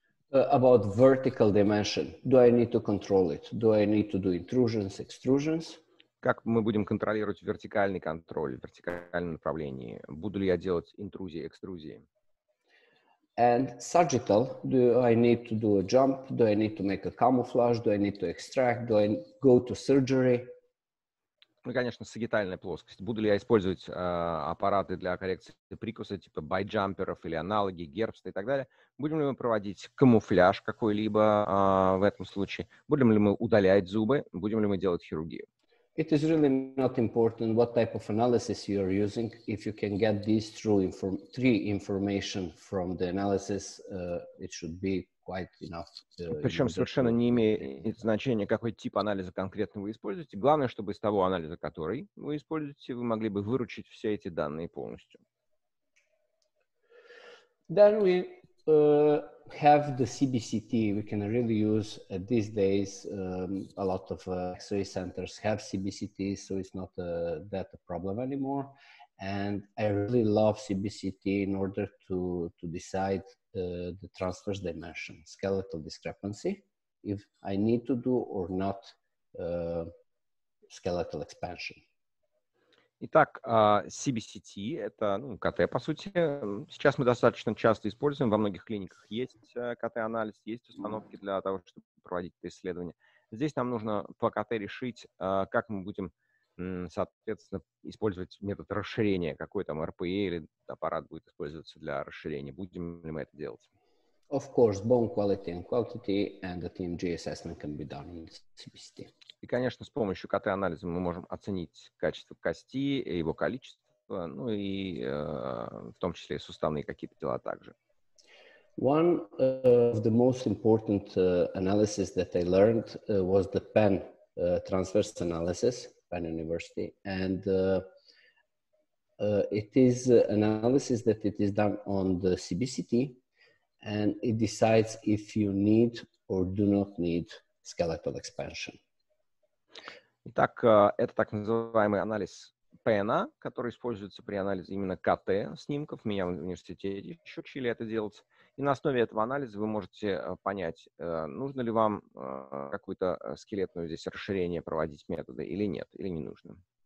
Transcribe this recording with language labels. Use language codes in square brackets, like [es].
[en] About vertical dimension, do I need to control it? Do I need to do intrusions, extrusions? [ru] Как мы будем контролировать вертикальный контроль, вертикальном направлении? Буду ли я делать интрузии, экструзии? [en] And sagittal, do I need to do a jump? Do I need to make a camouflage? Do I need to extract? Do I go to surgery? [ru] Ну и, конечно, сагитальная плоскость. Буду ли я использовать аппараты для коррекции прикуса, типа байджамперов или аналоги, гербста и так далее? Будем ли мы проводить камуфляж какой-либо в этом случае? Будем ли мы удалять зубы? Будем ли мы делать хирургию? [en] It is really not important what type of analysis you are using. If you can get these three information from the analysis, it should be quite enough. [ru] Причем совершенно не имеет значения, какой тип анализа конкретно вы используете. Главное, чтобы из того анализа, который вы используете, вы могли бы выручить все эти данные полностью. [en] Then we have the CBCT. We can really use these days. A lot of X-ray centers have CBCT, so it's not that a problem anymore. And I really love CBCT in order to decide the transverse dimension, skeletal discrepancy, if I need to do or not skeletal expansion. [ru] Итак, CBCT — это КТ, по сути. Сейчас мы достаточно часто используем, во многих клиниках есть КТ-анализ, есть установки для того, чтобы проводить это исследование. Здесь нам нужно по КТ решить, как мы будем, соответственно, использовать метод расширения, какой там РПЕ или аппарат будет использоваться для расширения. Будем ли мы это делать? [en] Of course, bone quality and quantity and the TMG assessment can be done in CBCT. [ru] И, конечно, с помощью КТ-анализа мы можем оценить качество кости, его количество, ну и в том числе суставные какие-то дела также. [en] One of the most important analysis that I learned was the Penn transverse analysis, Penn University, and it is analysis that it is done on the CBCT, and it decides if you need or do not need skeletal expansion. [ru] Итак, это так называемый анализ Пена, который используется при анализе именно КТ-снимков. Меня в университете еще учили это делать. И на основе этого анализа вы можете понять, нужно ли вам какое-то скелетное здесь расширение проводить метода или нет, или не нужно.